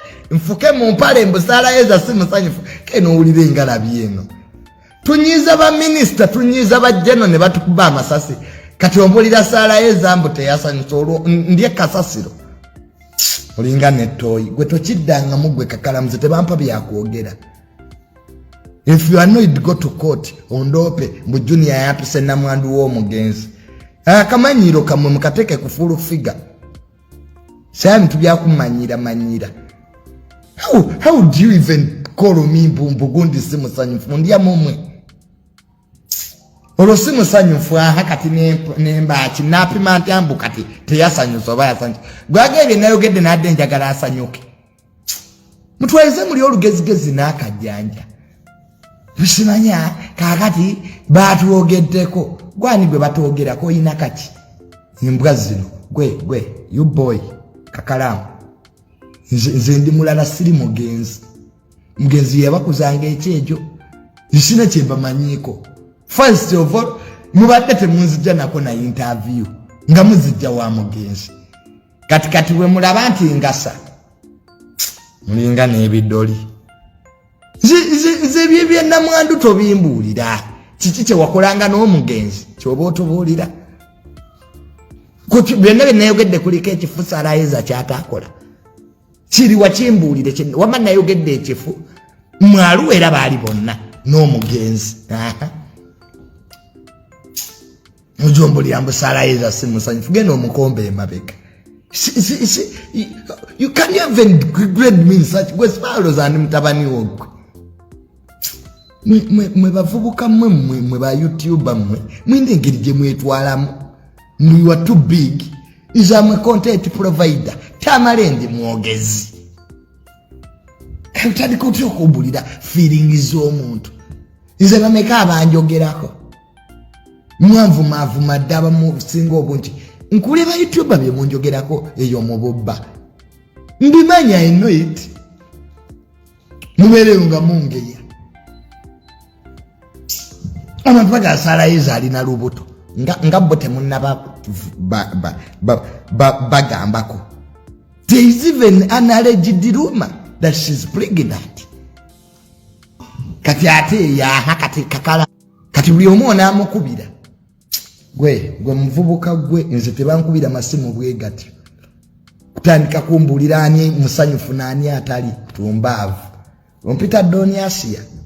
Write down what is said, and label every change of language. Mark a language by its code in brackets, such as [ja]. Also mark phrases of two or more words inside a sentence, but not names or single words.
[lg] Nfuke mu mpale mbu Sarah Eza si musanyufu. Ke n'owulira engalabi eno. Tunyiiza ba minisita, tunyiiza ba general ne batukuba amasasi. Kati ombulira Sarah Eza mbu teyasanyuse, olwo n-, ndye kasasiro. Olinga n'ettooyi. Gwe tokiddangamu gwe kakalamuzi, tebampa byakwogera. [en] If you are annoyed, go to court. [lg] Ondope, mbu Junior yampise namwandu w'omugenzi. Akamanyiiro kammwe mukateke ku full figure. Saawa bintu byakumanyiira manyiira. [en] How, how do you even call me [lg] mbu, mbu gundi si musanyufu? Ndya mumwe. Olwo si musanyufu, aha, kati ne, ne mbaki, napima ntya mbu kati teyasanyusa oba yasanyusa? Gwage ebyo nayogedde nadde njagala asanyuke. Mutwalize muli olugezigezi n'akajjanja. Tusimanya, kaakati baatwogeddeko. Gwani gwe batwogerako, oyina kaki? Embwa zino, gwe, gwe, [en] you boy, [lg] kakalamu. Nze, nze ndi mulala, siri mugenzi. Mugenzi yabakuzanga ekyejo. Nsina kye mbamanyiiko. [en] First of all, [lg] mubadde temunzijja nako na interview. Nga muzijja wa mugenzi. Kati, kati bwe mulaba nti ngasa. Mulinga n'ebidoli. Nze, nze, nze bye bya namwandu tobimbuulira. Kiki kye wakolanga n'omugenzi? Ky'oba otubuulira. Ku ki-, byonna bye nayogedde kuliko ekifu Sarah Eza ky'ataakola. Kiri wakimbuulire, kye, wama nayogedde ekifu, mwalo era baali bonna n'omugenzi. Aha. Mujombulira mbu Sarah Eza si musanyufu, genda omukombe emabega. Si, si, si, [en] you, you can't even grade me in such, [lg] gwe sipalo za ndi mutabani wo gwe. Mwe, mwe, mwe bavubuka mmwe, mwe, mwe ba YouTuber mmwe, mwine engeri gye mwetwalamu. [en] You are too big. [lg] Nze amwe [en] content provider. [lg] Tamale ndi mwogezi. Utandika otya okubuulira feelings z'omuntu? Nze bameka abanjogerako? Mwanvumavuma dda abamu singa obungi. Nkuleba YouTuber bye munjogerako eyo mububba. Mbimanyi, [en] I know it. [lg] Mubeereyo nga mungeya. Abantu bagasala Eza alina lubuto. Nga, nga bo temunnaba ba, ba, ba, ba, bagambako. [en] There is even an alleged rumor that she's pregnant. [lg] Kati ate yaha kati kakala. Kati buli omu onaamukubira. Gwe, gwe muvubuka gwe, nze tebankubira masimu bwe gati. Kutandika kumbuulira ani musanyufu n'ani atali tumbaavu. Ompita Doni Asia.